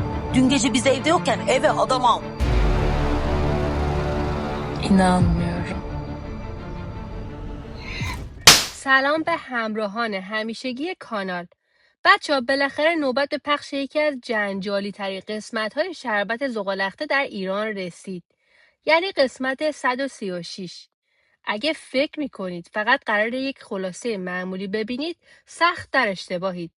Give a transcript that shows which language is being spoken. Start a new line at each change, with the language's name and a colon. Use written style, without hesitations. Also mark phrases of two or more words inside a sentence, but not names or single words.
Turkish: Dün gece biz evde yokken eve adam al. İnanmıyorum.
Persian: سلام به همراهان همیشگی کانال. بچه بالاخره نوبت به پخش یکی از جنجالی ترین قسمت های شربت زغالخته در ایران رسید. یعنی قسمت 136. اگه فکر میکنید فقط قرار یک خلاصه معمولی ببینید سخت در اشتباهید.